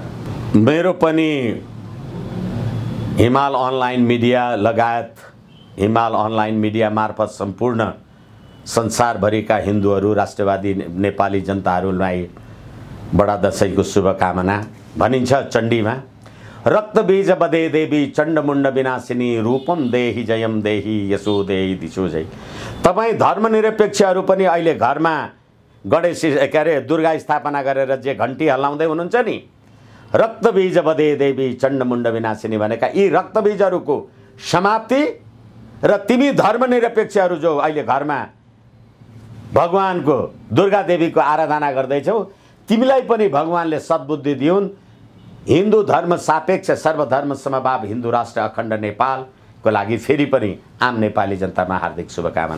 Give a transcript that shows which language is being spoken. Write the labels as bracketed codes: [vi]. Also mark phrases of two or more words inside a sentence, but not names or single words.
[ne] मेरो पनि हिमाल अनलाइन मिडिया लगायत हिमाल अनलाइन मिडिया मार्फत सम्पूर्ण संसारभरिका हिन्दूहरू राष्ट्रवादी नेपाली जनताहरूलाई बडा दशैंको शुभकामना भनिन्छ चण्डीमा। [sa] रक्तबीज बदे देवी चण्डमुण्ड विनाशिनी रूपम देही जयम देही यसो देही दिशो जय। [ne] तपाईँ धर्मनिरपेक्षहरू पनि अहिले घरमा गणेश के अरे दुर्गा स्थापना गरेर जे घन्टी हल्लाउँदै हुनुहुन्छ नि, [sa] रक्तबीज बदे देवी चण्डमुण्ड विनाशिनी [ne] भनेका यी रक्तबीजहरूको समाप्ति र तिमी धर्मनिरपेक्षहरू जो अहिले घरमा भगवानको दुर्गा देवीको आराधना गर्दैछौ, तिमीलाई पनि भगवानले सद्बुद्धि दिउन्। हिन्दू धर्म सापेक्ष सर्वधर्म समभाव हिन्दू राष्ट्र अखण्ड नेपालको लागि फेरि पनि आम नेपाली जनतामा हार्दिक शुभकामना।